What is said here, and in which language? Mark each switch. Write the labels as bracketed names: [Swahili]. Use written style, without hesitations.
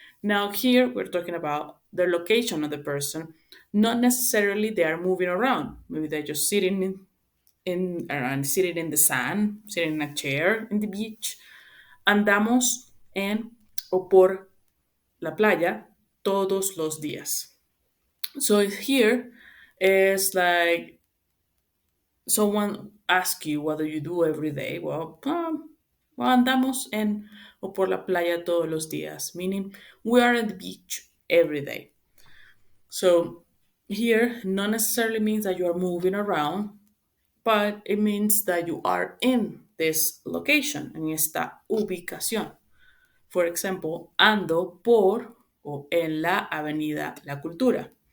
[English] Now, here we're talking about the location of the person. Not necessarily they are moving around. Maybe they're just sitting in around, sitting in the sand, sitting in a chair in the beach. [Spanish] Andamos en o por la playa todos los días. [English] So here is like someone asks you what do you do every day. Well, [Spanish] andamos en o por la playa todos los días, [English] meaning we are at the beach every day. So here, not necessarily means that you are moving around, but it means that you are in this location, [Spanish] en esta ubicación. For example, ando por o en la avenida La Cultura.